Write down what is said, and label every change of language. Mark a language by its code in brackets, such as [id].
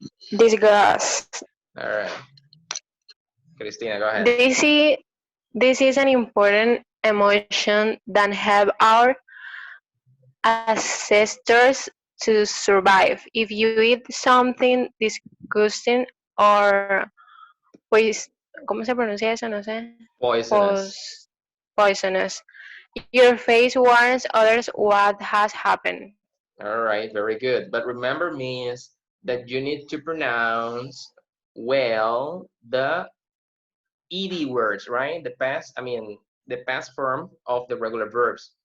[en] Disgust. All right. Christina, go ahead. This is an important emotion that help our ancestors to survive. If you eat something disgusting or [es] pues, ¿cómo se pronuncia eso? No sé. [en] Poisonous. Poisonous. Your face warns others what has happened. All right, very good. But remember, means that you need to pronounce well the ed words, right? The past form of the regular verbs.